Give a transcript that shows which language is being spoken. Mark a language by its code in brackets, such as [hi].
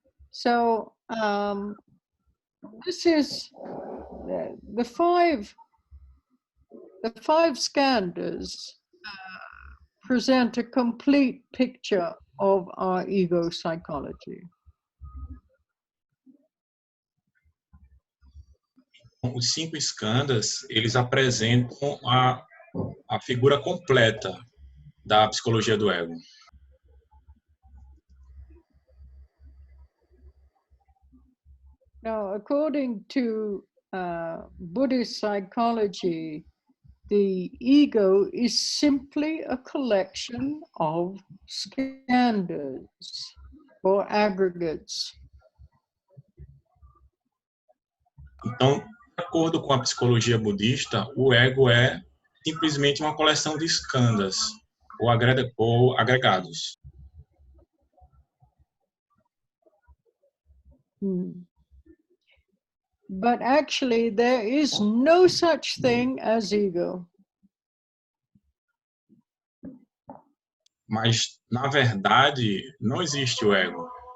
[en] So this is the five skandhas present a complete picture of our ego psychology. [pt] Os 5 skandhas, eles apresentam a figura completa da psicologia do ego. [en] Now, according to Buddhist psychology, the ego is simply a collection of skandhas or aggregates. [pt] Então, de acordo com a psicologia budista, o ego é simplesmente uma coleção de skandhas ou agregados. [en] But actually, there is no such thing as ego. [pt] Mas, na verdade, não existe o ego.